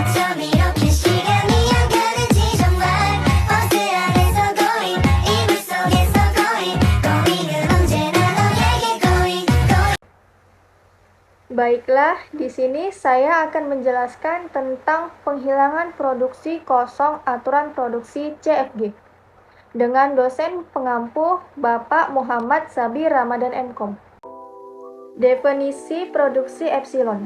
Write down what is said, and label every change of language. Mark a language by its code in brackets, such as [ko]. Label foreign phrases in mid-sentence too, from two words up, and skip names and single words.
[ko] 밤 이렇게 시간이 안 가는지 정말 버스 안에서 going 이불 속에서 going 은 언제나 너에게 going. [id] Baiklah, di sini saya akan menjelaskan tentang penghilangan produksi kosong aturan produksi CFG dengan dosen pengampu Bapak Muhammad Sabir Ramadan MKom. Definisi produksi epsilon.